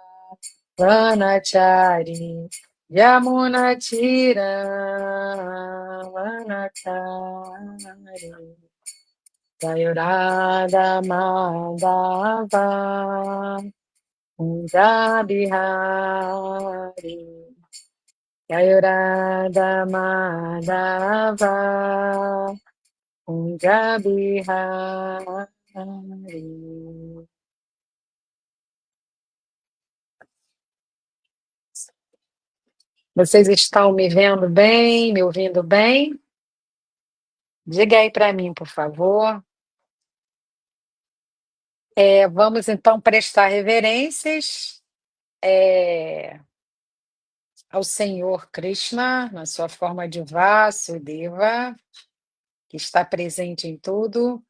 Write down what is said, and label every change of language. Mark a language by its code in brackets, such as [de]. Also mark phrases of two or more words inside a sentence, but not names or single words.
[sa] Vanachari Yamuna Tira Vanachari Jaya Radha Madhava Kunja Bihari Jaya Radha Madhava Kunja Bihari. [pt] Vocês estão me vendo bem, me ouvindo bem? Diga aí para mim, por favor. Vamos então prestar reverências ao Senhor Krishna, na sua forma de Vasudeva, que está presente em tudo.